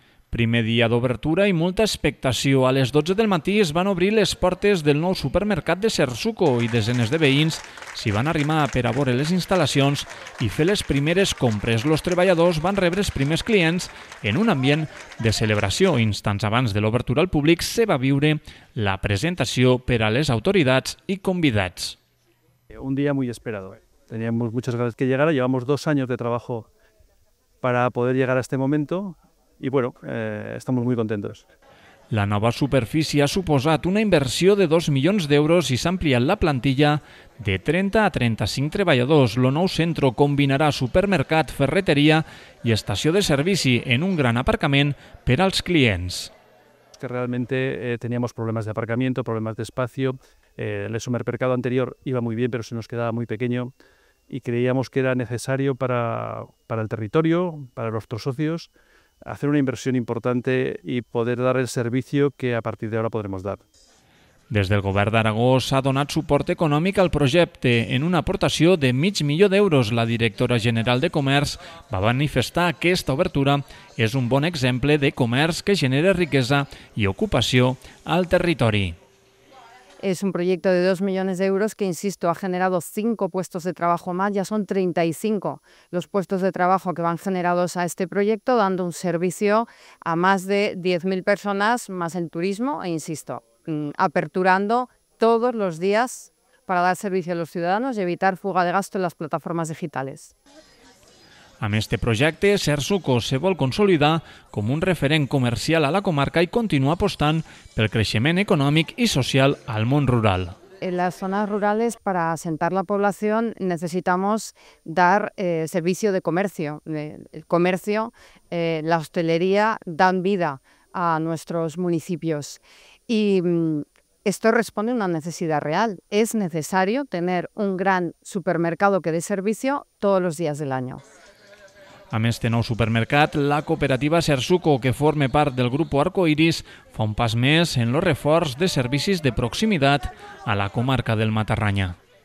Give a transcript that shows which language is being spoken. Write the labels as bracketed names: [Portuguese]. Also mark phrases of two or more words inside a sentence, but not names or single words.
[Catalan] Primer dia d'obertura i molta expectació. A les 12 del matí es van obrir les portes del nou supermercat de Sersuco i desenes de veïns s'hi van arrimar per a veure les instal·lacions i fer les primeres compres. Els treballadors van rebre els primers clients en un ambient de celebració. Instants abans de l'obertura al públic se va viure la presentació per a les autoritats i convidats. [Spanish] Un día muy esperado. Teníamos muchas ganas que llegara, llevamos 2 años de trabajo para poder llegar a este momento y bueno, estamos muy contentos. [Catalan] La nova superfície ha suposat una inversió de 2 milions d'euros i s'ha ampliat la plantilla de 30 a 35 treballadors. El nou centre combinarà supermercat, ferreteria i estació de servici en un gran aparcament per als clients. [Spanish] Que realmente teníamos problemas de aparcamiento, problemas de espacio. El supermercado anterior iba muy bien, pero se nos quedaba muy pequeño y creíamos que era necesario para el territorio, para nuestros socios, hacer una inversión importante y poder dar el servicio que a partir de ahora podremos dar. [Catalan] Des del Govern d'Aragó s'ha donat suport econòmic al projecte en una aportació de $500.000 d'euros. La directora general de Comerç va manifestar que aquesta obertura és un bon exemple de comerç que genera riquesa i ocupació al territori. [Spanish] Es un proyecto de 2 millones de euros que, insisto, ha generado 5 puestos de trabajo más. Ya son 35 los puestos de trabajo que van generados a este proyecto, dando un servicio a más de 10.000 personas, más el turismo, e insisto, aperturando todos los días para dar servicio a los ciudadanos y evitar fuga de gasto en las plataformas digitales. [Catalan] Amb este projecte, Sersuco se vol consolidar com un referent comercial a la comarca i continuar apostant pel creixement econòmic i social al món rural. [Spanish] En las zonas rurales, para asentar la población, necesitamos dar servicio de comercio. El comercio, la hostelería dan vida a nuestros municipios. Y esto responde a una necesidad real. Es necesario tener un gran supermercado que dé servicio todos los días del año. [Catalan] Amb este nou supermercat, la cooperativa Sersuco, que forma part del grup Arcoiris, fa un pas més en el reforç de servicis de proximitat a la comarca del Matarranya.